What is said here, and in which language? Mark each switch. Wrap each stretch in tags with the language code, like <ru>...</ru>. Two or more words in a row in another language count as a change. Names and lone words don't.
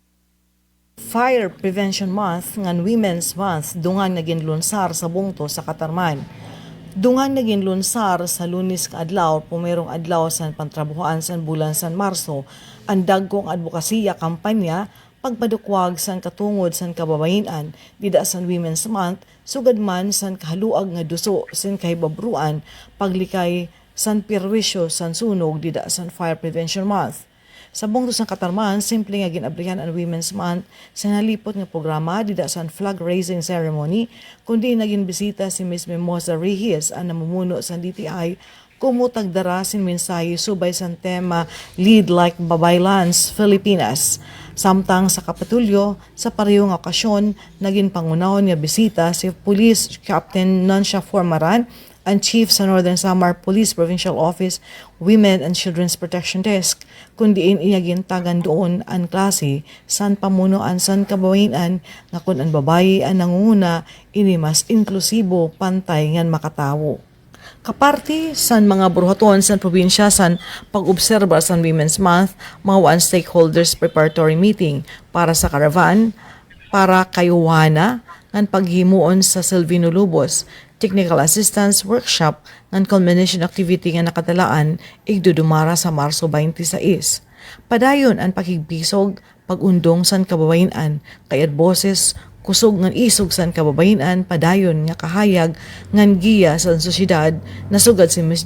<war>Fire Prevention Month ngan Women's Month dungan naging lunsar sa bungto sa Katarman. Dungan naging lunsar sa Lunes kaadlaw pumerong adlaw sa pantrabuhan sa bulan San Marso ang dagkong advokasya kampanya pagpadukwag san katungod san kababayenan dida san Women's Month sugad man san kahaluag nga duso san kahibabruan paglikay san perwisyo san sunog dida san Fire Prevention Month. Sa bungto sang Katarman, simple nga ginabrihan ang Women's Month sa nalipot nga programa dida sa</war> <en>flag raising ceremony</en> <war>kundi naging bisita si Ms. Mimosa Reyes ang namumuno sa DTI kumutag dara sin mensahe subay sa tema Lead Like Babaylans, Filipinas. Samtang sa Kapitulyo, sa parehong okasyon, naging pangunahon nga bisita si Police Captain Nansha Formaran, ang Chief sa Northern Samar Police Provincial Office Women and Children's Protection Desk, kundiin iyagintagan doon ang klase san pamunuan san kabawayan nga kun ang babayi ang nangunguna ini mas inklusibo pantay ngan makatawo. Kaparti san mga buruhaton san probinsya san pag-obserba san Women's Month, mga</war> <en>one stakeholders preparatory meeting</en> <war>para sa caravan, para kayuwana, ng paghimuon sa Silvino Lubos,</war> <en>technical assistance workshop</en> <war>ng culmination activity nga nakatalaan igdudumara sa Marso 26. Padayon ang pakigbisog, pag-undong san kababayan, kayat boses, kusog ngan isog san kababayan, padayon nga kahayag ngan giya sa sosyedad nasugad si Ms.</war>